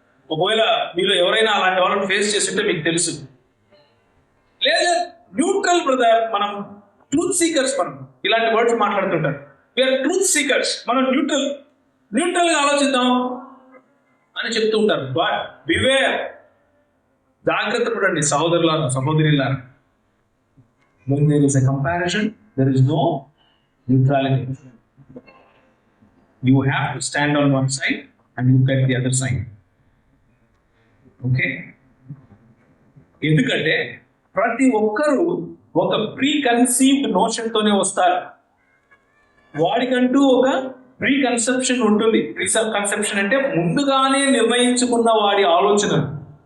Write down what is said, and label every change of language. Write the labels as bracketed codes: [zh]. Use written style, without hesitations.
[te] ఒకవేళ మీరు ఎవరైనా అలాంటి వాళ్ళని ఫేస్ చేస్తుంటే మీకు తెలుసు. లేదా న్యూట్రల్ బ్రదర్, మనం ట్రూత్ సీకర్స్, మనం ఇలాంటి వర్డ్స్ మాట్లాడుతుంటారు. [en] we are truth seekers, [te] మనం న్యూట్రల్ గా ఆలోచిద్దాం అని చెప్తూ ఉంటారు. [en] but beware, [te] జాగ్రత్త పడండి సహోదరులారా, సహోదరులారా. [en] When there is a comparison, there is no neutrality. You have to stand on one side and look at the other side. Okay? [te] ఎందుకంటే ప్రతి ఒక్కరూ ఒక ప్రీ కన్సీవ్డ్ నోషన్ తోనే వస్తారు. వాడికంటూ ఒక ప్రీ కన్సెప్షన్ ఉంటుంది. ప్రీ కన్సెప్షన్ అంటే ముందుగానే నిర్ణయించుకున్న వాడి ఆలోచన.